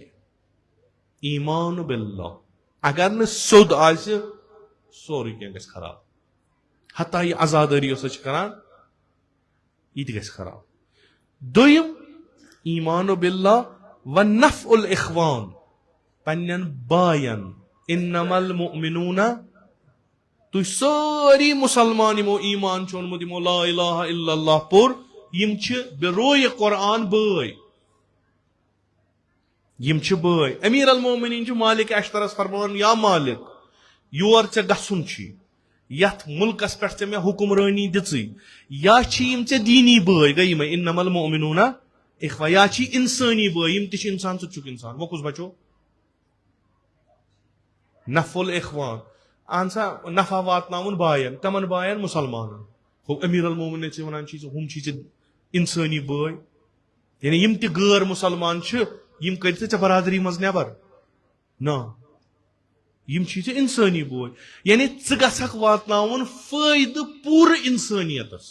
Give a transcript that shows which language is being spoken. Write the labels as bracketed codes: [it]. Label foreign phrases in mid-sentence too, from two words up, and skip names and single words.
[ar] ایمان باللہ, [ks] اگر نہٕ سیوٚد آسہِ سورُے کینٛہہ گژھِ خراب. حتیٰ یہِ عزادٲری یۄس أسۍ چھِ کران, یہ تہ گژھِ خراب. دویم [ar] ایمان باللہ و نفع الاخوان [ks] پنن باین [ar] انما المؤمنون [ks] تُہۍ سٲری مُسلمان یِمو ایمان چھُ اوٚنمُت یِمو [ar] لا الہ الا اللہ [ks] پوٚر یِم چھِ بروئے قرآن بٲے یم چھ بٲے. [ar] امیر المومنین [ks] چھ مالک اشترس فرمان [ar] یا مالک [ks] یور ژےٚ گژھُن چھی یتھ ملکس پٮ۪ٹھ ژےٚ مےٚ حکمرٲنی دِژٕے یا چھ یم ژےٚ دیٖنی بٲے گٔے یمے [ar] انما المؤمنون اخوہ [ks] یا چھی انسٲنی بٲے یم تہِ چھِ انسان ژٕ تہِ چھُکھ انسان. وۄنۍ کُس بچو [ar] نفع الاخوان [ks] اہن سا نفع واتناوُن باین تمن باین مُسلمانن. ہُہ [ar] امیر المومنین [ks] ژےٚ ونان چھی ہُم چھی ژےٚ انسٲنی بٲے یعنی یم تہِ غٲر مُسلمان چھِ یم کٔرۍ ژےٚ برادری منٛز نٮ۪بر نا یم چھی ژےٚ انسٲنی بٲے یعنی ژٕ گژھکھ واتناوُن فٲیدٕ پوٗرٕ انسٲنیتس.